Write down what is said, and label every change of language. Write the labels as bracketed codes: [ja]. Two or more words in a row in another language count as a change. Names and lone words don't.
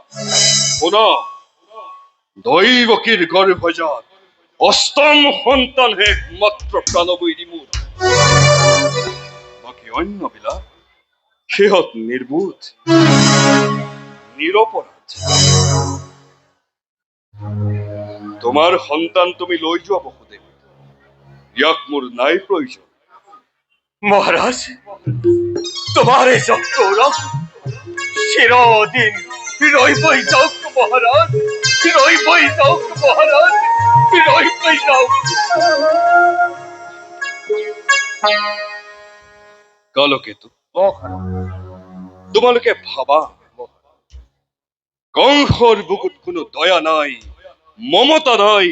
[as] শুনা, দৈবকীৰ গৰ্ভজাত অষ্টম সন্তান হে একমাত্ৰ প্ৰাণবৈৰী মোৰ। বাকী অন্যবিলাক সিহঁত নিৰ্বোধ, নিৰপৰাধ। তোমাৰ সন্তান তুমি লৈ যোৱা বসুদেৱ, ইয়াক মোৰ নাই প্ৰয়োজন। [bn] মহারাজ, তোমার এই গৌরব চিরদিন রইবই যাওক মহারাজ, রইবই যাওক মহারাজ, রইবই যাওক। [as] কালকেতু, তোমালোকে ভাবা, কংসৰ বুকুত কোনো দয়া নাই, মমতা নাই।